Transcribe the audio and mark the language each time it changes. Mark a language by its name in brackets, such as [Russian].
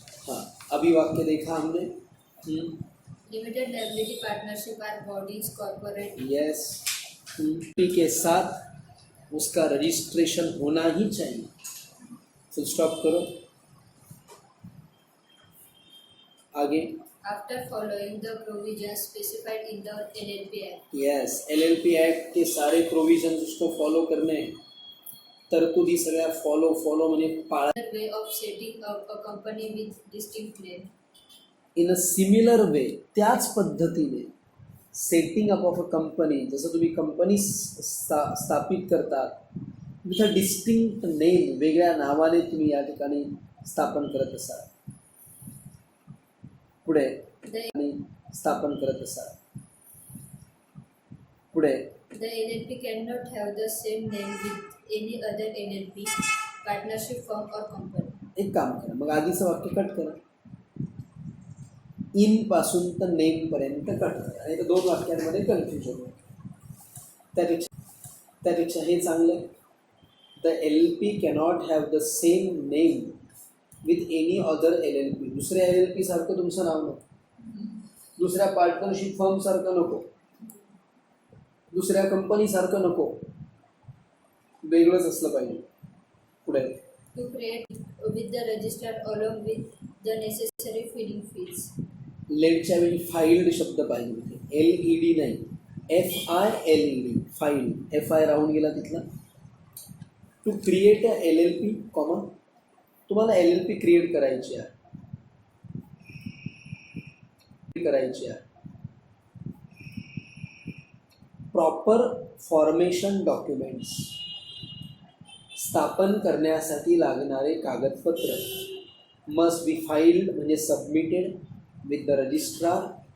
[Hindi] हाँ अभी वाक्य देखा हमने। [English] Limited liability partnership are bodies corporate. [Hindi] Yes, P के साथ उसका रजिस्ट्रेशन होना ही चाहिए। फुल स्टॉप करो। आगे [English] After following the provisions specified in the LLP Act. [Hindi] Yes, LLP act के सारे प्रोविजन उसको फॉलो करने, [Marathi] तरतुदी सगळ्या फॉलो म्हणजे पाळा। [English] Another way of setting up a company with distinct name. In a similar way, [Marathi] त्याच पद्धतीने [English] setting up of a company, [Marathi] जसं तुम्ही कंपनी स्थापित करतात [English] with a distinct name, [Marathi] वेगळ्या नावाने तुम्ही या ठिकाणी स्थापन करत असाल। पुढे स्थापन करत असाल। पुढे [English] The LLP cannot have the same name with any other LLP, partnership firm or company. [Marathi] एक काम करा, मग आधीचं वाक्य कट करा, इन पासून तर नेम पर्यंत कट करा, आणि तर 2 वाक्यांमध्ये कन्फ्युजन होईल। त्यापेक्षा हे चांगलं आहे. [English] The LLP cannot have the same name with any other LLP. [Marathi] दुसऱ्या LLP सारखं तुमचं नाव नको, दुसऱ्या पार्टनरशिप फर्मसारखं नको, दुसऱ्या कंपनीसारखं नको, वेगळंच असलं पाहिजे. पुढे [English] To create with the registrar along with the necessary filling fees. [Marathi] लेटच्या वेळी फाईल्ड शब्द पाहिजे, LED नाही, FILED, फाईल्ड. FI राहून गेला तिथला. [English] to create a LLP comma, [Marathi] तुम्हाला LLP क्रिएट करायची आहे, [English] proper formation documents, [Marathi] स्थापन करण्यासाठी लागणारे कागदपत्र [English] Must be filed म्हणजे submitted with the registrar.